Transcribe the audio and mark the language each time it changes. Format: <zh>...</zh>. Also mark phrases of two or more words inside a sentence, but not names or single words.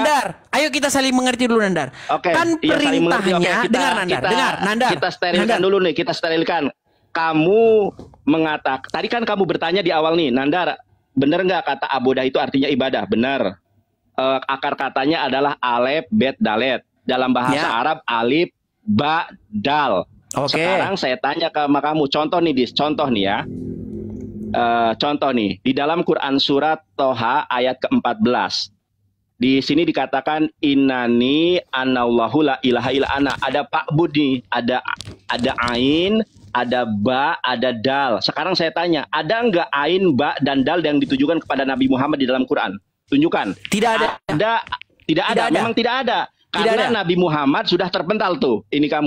<id>Nandar, ayo kita saling mengerti dulu Nandar. Oke, Kan iya, saling mengerti. perintahnya, Oke, dengar Nandar. Kita sterilkan Nandar. dulu nih, kita sterilkan. Kamu mengatakan, tadi kan kamu bertanya di awal nih, Nandar, bener nggak kata abodah itu artinya ibadah? Benar. Akar katanya adalah alef, bet, dalet. Dalam bahasa Ya. Arab, alif, ba, dal. Oke. Sekarang saya tanya ke kamu, contoh nih, contoh nih ya. Contoh nih, di dalam Quran surat Toha ayat ke-14. Di sini dikatakan</id> <ar>إنني أنا الله لا إله إلا أنا.</ar> <id>Ada pak budi, ada ain, ada ba, ada dal. Sekarang saya tanya, ada nggak ain, ba, dan dal yang ditujukan kepada Nabi Muhammad di dalam Quran? Tunjukkan. Tidak ada. Tidak ada. Memang tidak ada. Karena Nabi Muhammad sudah terpental tuh. Ini kamu.</id>